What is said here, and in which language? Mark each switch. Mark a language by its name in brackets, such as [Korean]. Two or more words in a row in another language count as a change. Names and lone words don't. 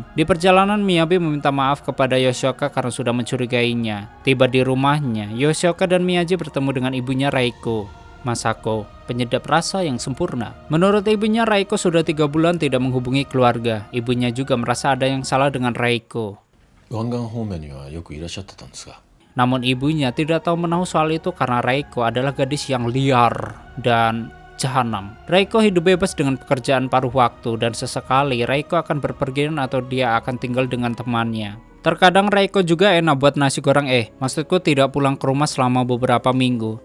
[Indonesian] Di perjalanan, Miyabi meminta maaf kepada Yoshioka karena sudah mencurigainya. Tiba di rumahnya, Yoshioka dan Miyaji bertemu dengan ibunya Reiko, Masako, penyedap rasa yang sempurna. Menurut ibunya, Reiko sudah 3 bulan tidak menghubungi keluarga. Ibunya juga merasa ada yang salah dengan Reiko. [Japanese] 湾岸方面にはよくいらっしゃってたんですが [Indonesian] Namun ibunya tidak tahu menahu soal itu karena Reiko adalah gadis yang liar dan jahanam. Reiko hidup bebas dengan pekerjaan paruh waktu dan sesekali Reiko akan berpergian atau dia akan tinggal dengan temannya. Terkadang Reiko juga enak buat nasi goreng maksudku tidak pulang ke rumah selama beberapa minggu.